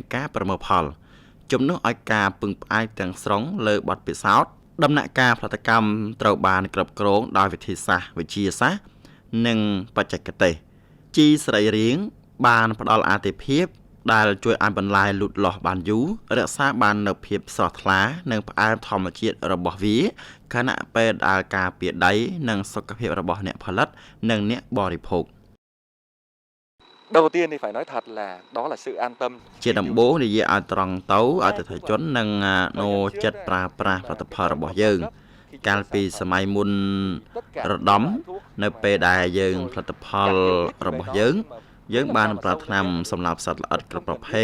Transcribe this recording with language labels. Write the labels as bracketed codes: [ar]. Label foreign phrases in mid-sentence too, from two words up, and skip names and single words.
[km] ការប្រមូលផលជំនួសឲ្យការពឹងផ្អែកទាំងស្រុងលើបទពិសោធន៍ដំណាក់កាលផលិតកម្មត្រូវបានគ្រប់គ្រងដោយវិធីសាស្ត្រវិទ្យាសាស្ត្រនិងបច្ចេកទេសជីសរីរាង្គបានផ្ដល់អាទិភាពដែលជួយឲ្យបន្លែលូតលាស់បានយូររក្សាបាននូវភាពស្រស់ថ្លានិងផ្អែមធម្មជាតិរបស់វាខណៈពេលដែលការពារដីនិងសុខភាពរបស់អ្នកផលិតនិងអ្នកបរិភោគ [vi] Đầu tiên thì phải nói thật là đó là sự an tâm [km] ជាដំបូងនិយាយឲ្យត្រង់ទៅអតិថិជននឹងនូចិត្តប្រើប្រាស់ផលិតផលរបស់យើងកាលពីសម័យមុនរដំនៅពេលដែលយើងផលិតផលរបស់យើងបានប្រើថ្នាំសម្លាប់សត្វល្អិតគ្រប់ប្រភេ